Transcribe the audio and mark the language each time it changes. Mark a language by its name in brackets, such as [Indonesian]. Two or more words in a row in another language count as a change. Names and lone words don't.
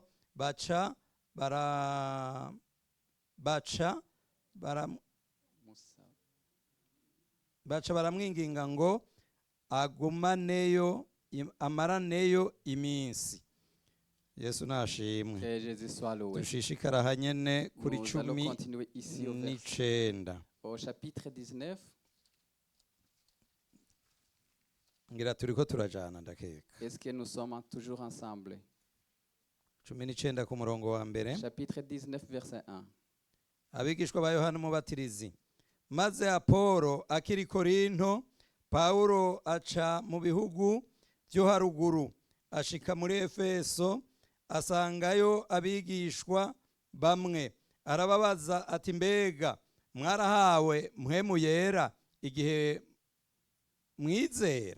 [Rundi] Baca baramwinginga ngo agumaneyo, amaraneyo iminsi. Yesu nashimwe. Dushishikara hanyene kuri 19. [French] Au chapitre 19. [Rundi] Ngira turiko turajana ndakeka. [French] Est-ce que nous sommes toujours ensemble? [Rundi] 19 ku murongo wa mbere. [French] Chapitre 19 verset 1. [Rundi] Abigishwa ba Yohana Umubatizi. Maze Apolo akiri Korinto, Paulo aca mu bihugu byo haruguru, ashika muri Efeso, asangayo abigishwa bamwe. Arababaza ati, mbega mwarahawe mpwemu yera igihe mwizera?